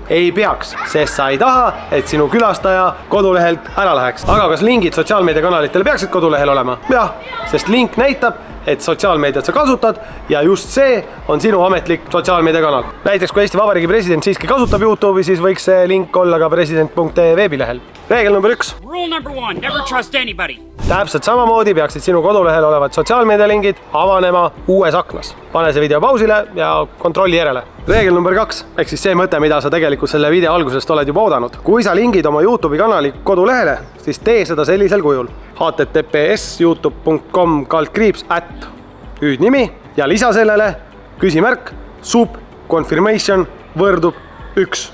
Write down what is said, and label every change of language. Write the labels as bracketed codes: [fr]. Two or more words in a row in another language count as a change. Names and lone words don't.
[et] Ei peaks, sest sa ei taha, et sinu külastaja kodulehelt ära läheks. Aga kas lingid sotsiaalmeediakanalitele peaksid kodulehel olema? Jah, sest link näitab, et sotsiaalmeediat sa kasutad ja just see on sinu ametlik sotsiaalmeediakanal. Näiteks kui Eesti Vabariigi president siiski kasutab YouTube'i, siis võiks see link olla ka president.ee veebilehel. Reegel number 1. [en] Rule number 1, never trust anybody. [et] Täpselt samamoodi peaksid sinu kodulehel olevad sotsiaalmeedialingid avanema uues aknas. Pane see video pausile ja kontrolli järele. Reegel number 2, ehk siis see mõte, mida sa tegelikult selle video algusest oled juba oodanud. Kui sa lingid oma YouTube'i kanali kodulehele, siis tee seda sellisel kujul. https://youtube.com/hüüdnimi ja lisa sellele küsimärk [en] sub confirmation [et] võrdub 1.